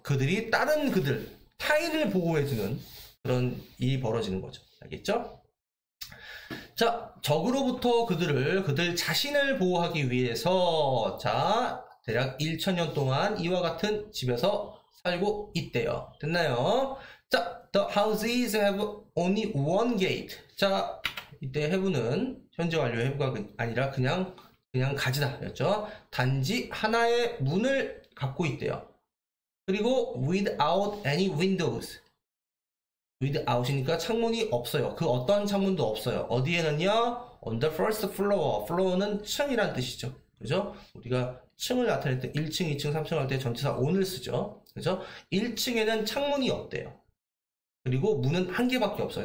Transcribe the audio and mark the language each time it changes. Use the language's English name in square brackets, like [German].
[Korean] 그들이 다른 그들, 타인을 보호해주는 그런 일이 벌어지는 거죠. 알겠죠? 자, 적으로부터 그들 자신을 보호하기 위해서, 자, 대략 1,000년 동안 이와 같은 집에서 살고 있대요. 됐나요? [English] 자, the houses have only one gate. [Korean] 자, 이때 have는 현재 완료 have가 아니라 그냥 가지다. 였죠? 단지 하나의 문을 갖고 있대요. 그리고 [English] without any windows. [Korean] without이니까 창문이 없어요. 그 어떤 창문도 없어요. 어디에는요? [English] on the first floor. [Korean] floor는 층이란 뜻이죠. 그죠? 우리가 층을 나타낼 때 1층, 2층, 3층 할 때 전치사 on을 쓰죠. 그죠? 1층에는 창문이 없대요. 그리고 문은 한 개밖에 없어요.